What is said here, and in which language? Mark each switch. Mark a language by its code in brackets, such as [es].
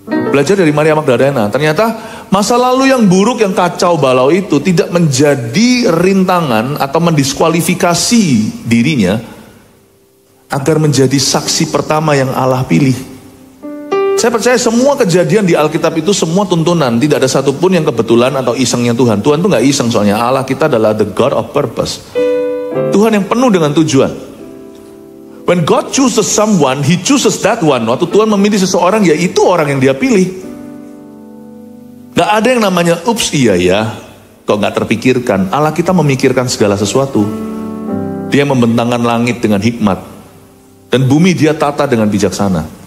[id] Belajar dari Maria Magdalena, ternyata masa lalu yang buruk, yang kacau balau itu tidak menjadi rintangan atau mendiskualifikasi dirinya agar menjadi saksi pertama yang Allah pilih. Saya percaya semua kejadian di Alkitab itu semua tuntunan. Tidak ada satupun yang kebetulan atau isengnya Tuhan. Tuhan tuh gak iseng, soalnya Allah kita adalah [en] the God of purpose. [id] Tuhan yang penuh dengan tujuan. [en] When God chooses someone, He chooses that one. [id] Waktu Tuhan memilih seseorang, ya itu orang yang Dia pilih. Gak ada yang namanya ups iya ya, kok gak terpikirkan. Allah kita memikirkan segala sesuatu. Dia membentangkan langit dengan hikmat, dan bumi Dia tata dengan bijaksana.